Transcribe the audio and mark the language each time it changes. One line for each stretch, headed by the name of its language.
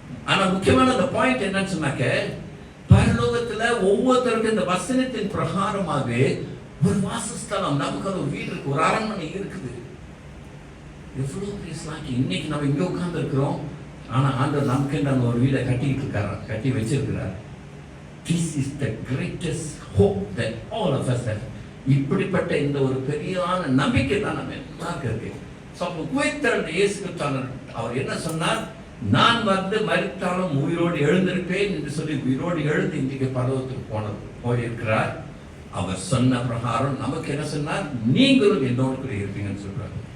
Tamil: ஆனா முக்கியமான அந்த பாயிண்ட் என்னன்னு சொன்னாக்க, பரலோகத்துல ஒவ்வொருத்தருக்கும் இந்த வசனத்தின் பிரகாரமாகவே ஒரு வாசஸ்தலம், நமக்கு அது ஒரு வீடு இருக்கு, ஒரு அரண்மனை இருக்குது. எவ்வளவு பேசலாம். இன்னைக்கு நம்ம இங்க உட்கார்ந்து இருக்கிறோம், ஆனா ஆண்டவர் நமக்கு நாங்க ஒரு வீடை கட்டிக்கிட்டு இருக்காரு, கட்டி வச்சிருக்கிறார்.
English: This is the greatest hope that all of us have.
Tamil: இப்படிப்பட்ட இந்த ஒரு பெரியான நம்பிக்கை தான் நம்ம எல்லாருக்கும் இருக்கு. உயிர்த்தெழுந்த இயேசு கிறிஸ்து அவர் என்ன சொன்னார்? நான் வந்து மரித்தாலும் உயிரோடு எழுந்திருப்பேன் என்று சொல்லி உயிரோடு எழுந்து இன்றைக்கு பரலோகத்துக்கு போயிருக்கிறார். அவர் சொன்ன பிரகாரம் நமக்கு என்ன சொன்னார்? நீங்களும் என்னோடு கூட இருப்பீங்கன்னு சொல்றாரு.